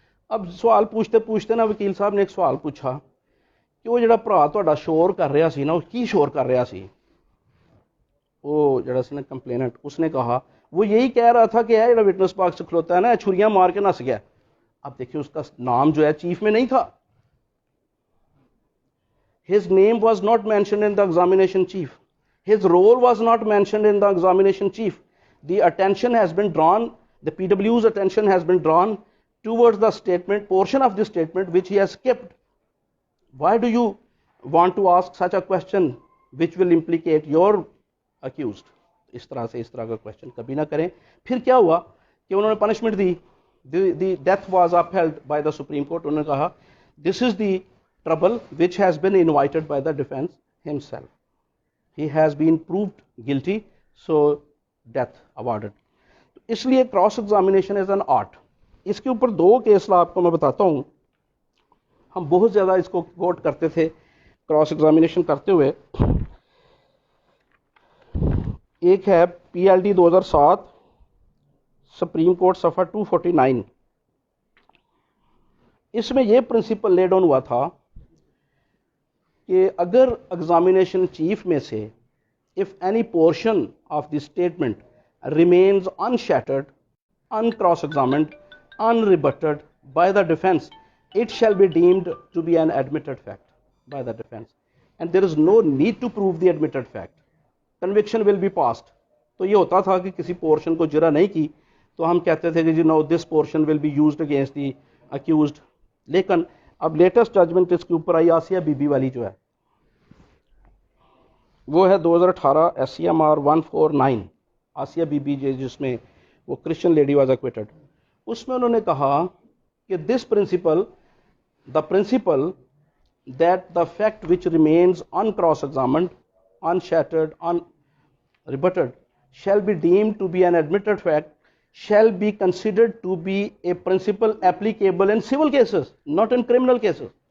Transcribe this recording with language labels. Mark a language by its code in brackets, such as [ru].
[ur] اب سوال پوچھتے پوچھتے نا وکیل صاحب نے ایک سوال پوچھا کہ [pa] وہ جڑا بھرا تہاڈا شور کر رہا سی نا، وہ کی شور کر رہا سی؟ [ur] وہ جڑا سی نا کمپلیننٹ، اس نے کہا وہ یہی کہہ رہا تھا کہ جڑا وٹنس باکس سے کھلوتا ہے نا چھریاں مار کے نس گیا. اب دیکھیے اس کا نام جو ہے چیف میں نہیں تھا. [en] His name was not mentioned in the examination chief. His role was not mentioned in the examination chief. The attention has been drawn, the PW's attention has been drawn towards the statement, portion of the statement which he has skipped. Why do you want to ask such a question which will implicate your accused? [ur] اس طرح سے اس طرح کا question کبھی نہ کریں. پھر کیا ہوا کہ انہوں نے punishment the. [en] The death was upheld by the Supreme Court. [ur] انہوں نے کہا [en] this is the trouble which has been invited by the defense himself. He has been proved guilty, so death awarded. [ur] اس لیے cross examination is an art. اس کے اوپر دو case آپ کو میں بتاتا ہوں. ہم بہت زیادہ اس کو کوٹ کرتے تھے کراس ایگزامینیشن کرتے ہوئے. ایک ہے PLD 2007 سپریم کورٹ صفحہ 249. اس میں یہ پرنسپل لیڈ آن ہوا تھا کہ اگر ایگزامینیشن چیف میں سے [en] if any portion of the statement remains unshattered, uncross-examined, unrebutted by the defense, it shall be deemed to be an admitted fact by the defense. And there is no need to prove the admitted fact. Conviction will be passed. [ur] تو یہ ہوتا تھا کہ کسی portion کو جرا نہیں کی تو ہم کہتے تھے کہ جی [en] No this portion will be used against the accused. [ur] لیکن اب لیٹسٹ ججمنٹ اس کے اوپر آئی آسیہ بی بی والی جو ہے وہ ہے 2018 SCMR 149 آسیہ بی بی جس میں [en] وہ Christian lady was acquitted. اس میں انہوں نے کہا کہ this principle the principle that the fact which remains in cross examined unshattered unrebutted shall be deemed to be an admitted fact shall be considered to be a principle applicable in civil cases not in criminal cases.